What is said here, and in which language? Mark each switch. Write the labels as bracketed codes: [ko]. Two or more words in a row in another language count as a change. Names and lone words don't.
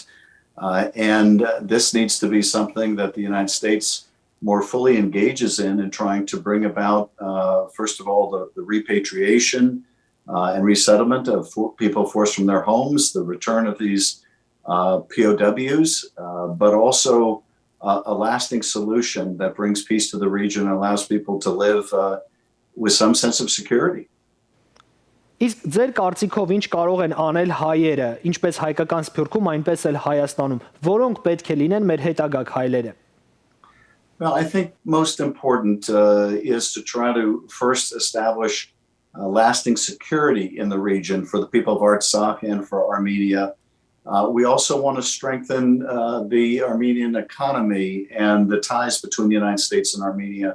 [en] And this needs to be something that the United States more fully engages in trying to bring about, first of all, the repatriation and resettlement of people forced from their homes, the return of these POWs, but also a lasting solution that brings peace to the region and allows people to live with some sense of security. [hy] Իսկ ձեր կարծիքով ինչ կարող են անել հայերը, ինչպես հայկական Սփյուռքում, այնպես էլ Հայաստանում, որոնք պետք է լինեն մեր հետագա քայլերը։ [en] Well, I think most important is to try to first establish lasting security in the region for the people of Artsakh and for Armenia. We also want to strengthen the Armenian economy and the ties between the United States and Armenia.